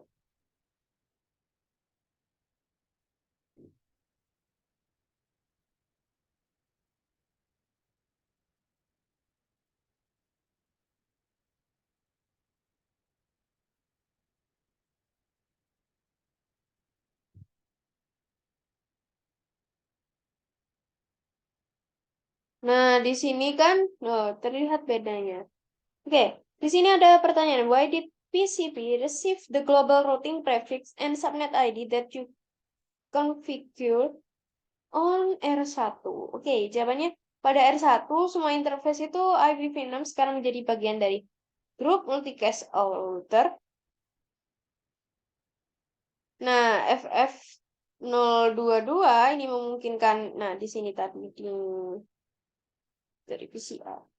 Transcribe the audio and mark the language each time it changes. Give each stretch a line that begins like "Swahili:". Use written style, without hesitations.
Indonesian: Nah, di sini kan terlihat bedanya. Oke. Di sini ada pertanyaan,
English: why did PCB receive the global routing prefix and subnet ID that you configure on R1?
Indonesian: Oke, jawabannya pada R1 semua interface itu IPv6 sekarang menjadi bagian dari grup multicast router. Nah, FF022 ini memungkinkan, nah di sini tadi dari PCA.